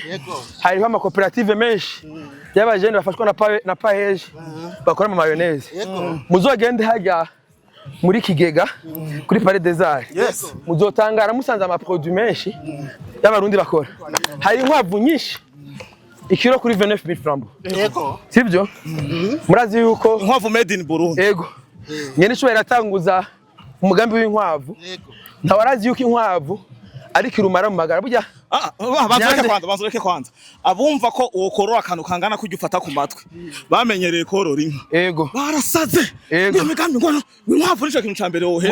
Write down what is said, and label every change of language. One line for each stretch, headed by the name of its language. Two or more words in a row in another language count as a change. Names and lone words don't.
Rundi: hariho amakoperative menshi y'abajene bafashwa na paeje bakora mu mayoneze muzogende hajya muri Kigega kuri Palais des Arts muzotangara musanze amaproduit menshi y'abarundi bakora hari inkwavu nyinshi ikiro kuri 29000 francs sibyo murazi yuko inkwavu
English: made in Burundi
Rundi: nyene cyo iratanguza umugambi w'inkwavu ntawarazi yuko inkwavu ari kirumara mu magara burya banzureke kwanza abumva ko uwo korora akantu kangana kujya ufata ku matwi bamenyereye korora inka barasaze iyo migambi ngo inkwavu nico kintu cambere wohera